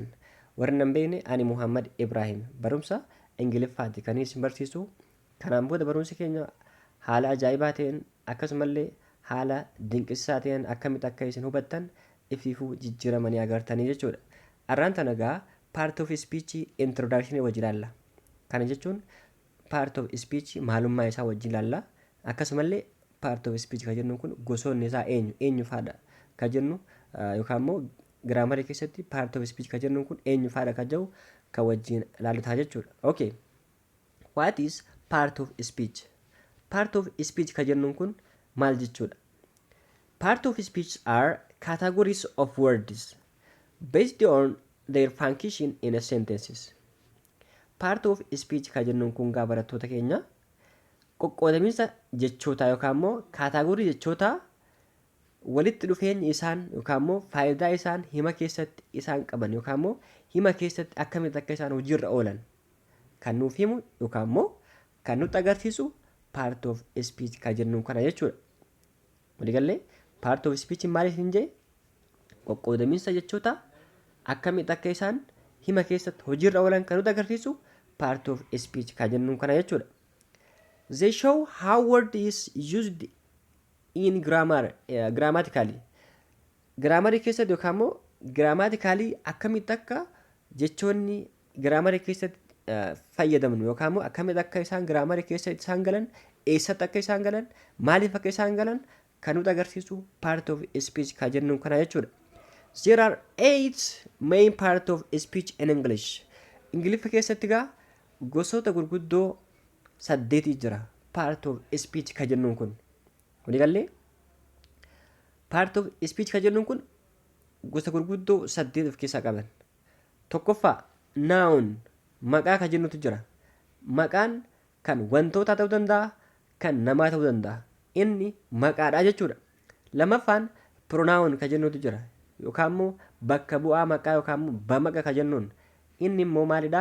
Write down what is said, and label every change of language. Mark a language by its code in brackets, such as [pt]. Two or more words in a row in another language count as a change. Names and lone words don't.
[om] Warri nan beekne ani Mohammed Ibrahim barumsa Ingiliffaati kan isin barsiisu kanaan booda barumsi keenya haala ajaa'ibaa ta'een akkasumallee haala dinqisiisaa ta'een akkamitti akka isin hubattan ifiifuu jijjiiramanii agartanii jechuudha. Har'aan tana egaa [en] part of speech introduction [om] wajji ilaalla. Kana jechuun [en] part of speech [om] maalummaa isaa wajji ilaalla. Akkasumallee [en] part of speech [om] kan jennu kun gosoonni isaa eenyu faadha kan jennu yookaan immoo giraamarii keessatti [en] part of speech [om] kan jennu kun eenyu faadha kan jedhu kan wajjin ilaallataa jechuudha. [en] Okay. What is part of speech? Part of speech [om] kan jennu kun maal jechuudha? [en] Part of speech are categories of words based on their function in a sentences. Part of speech [om] kan jennuun kun gaa barattoota keenya qoqqoodamiinsa jechootaa yookaan immoo kaataagorii jechootaa walitti dhufeenyi isaan yookaan immoo faayidaa isaan hima keessatti isaan qaban yookaan immoo hima keessatti akkamitti akka isaan hojiirra oolan kan nuuf himu yookaan immoo kan nutti agarsiisu [en] part of speech [om] kan jennuun kana jechuudha. Waliigallee [en] part of speech [om] maaliif hin jee qoqqoodamiinsa jechoota akkamitti akka isaan hima keessatti hojiirra oolan kan nutti agarsiisu [en] part of speech [om] kan jennuun kana jechuudha. [en] They show how word is used in grammatically. [om] Giraamarii keessatti yookaan immoo grammatically akkamitti akka jechoonni giraamarii keessatti fayyadamnu yookaan immoo akkamitti akka isaan giraamarii keessatti isaan galan eessatti akka isaan galan maaliif akka isaan galan kan nutti agarsiisu [en] part of speech [om] kan jennuun kana jechuudha. [en] There are 8 main part of speech in English. [om] Ingiliffa keessatti gaa gosoota gurguddoo 8 jira [en] part of speech [om] kan jennuun kun. Waliigallee [en] part of speech [om] kan jennuun kun gosa gurguddoo 8 of keessaa qaban. Tokkoffaa noun maqaa kan jennutu jira. Maqaan kan wantootaa ta'uu danda'a kan namaa ta'uu danda'a. Inni maqaadha jechuudha. Lamaffaan pronoun kan jennutu jira yookaan immoo bakka bu'aa maqaa yookaan immoo bamaqa kan jennuun inni immoo maalidha?